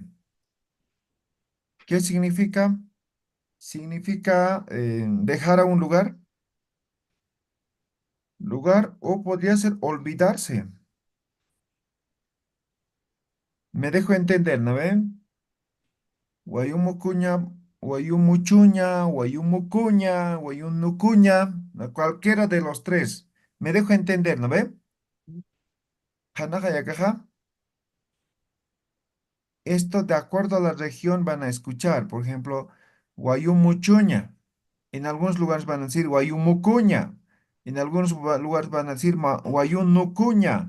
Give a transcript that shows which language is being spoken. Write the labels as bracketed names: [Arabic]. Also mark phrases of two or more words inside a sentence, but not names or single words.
[Spanish] ¿Qué significa? Significa dejar a un lugar, o podría ser olvidarse. Me dejo entender, ¿no ven? [Aymara] Guayu mucuña, guayu muchuña, guayu mucuña, guayu nucuña, [Spanish] cualquiera de los tres. Me dejo entender, ¿no ven? [Aymara] Hanaja yakaja. [Spanish] Esto de acuerdo a la región van a escuchar, por ejemplo, Guayumuchuña. En algunos lugares van a decir Guayumucuña. En algunos lugares van a decir Guayunucuña.